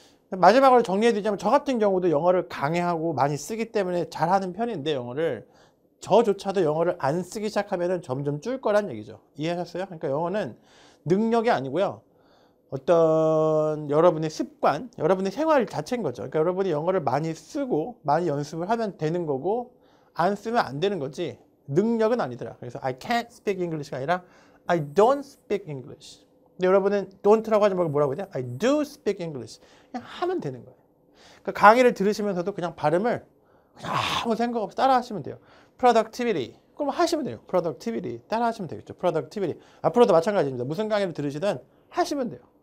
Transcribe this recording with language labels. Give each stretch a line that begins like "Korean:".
Korean: 마지막으로 정리해드리자면 저 같은 경우도 영어를 강해하고 많이 쓰기 때문에 잘하는 편인데 영어를 저조차도 영어를 안 쓰기 시작하면 점점 줄 거란 얘기죠. 이해하셨어요? 그러니까 영어는 능력이 아니고요. 어떤 여러분의 습관, 여러분의 생활 자체인 거죠. 그러니까 여러분이 영어를 많이 쓰고 많이 연습을 하면 되는 거고 안 쓰면 안 되는 거지 능력은 아니더라. 그래서
English: I can't speak English
Korean: 가 아니라
English: I don't speak English.
Korean: 근데 여러분은 don't라고 하지 말고 뭐라고 해야 돼?
English: I do speak English.
Korean: 그냥 하면 되는 거예요. 그러니까 강의를 들으시면서도 그냥 발음을 그냥 아무 생각 없이 따라 하시면 돼요. productivity. 그럼 하시면 돼요. productivity. 따라 하시면 되겠죠. productivity. 앞으로도 마찬가지입니다. 무슨 강의를 들으시든 하시면 돼요.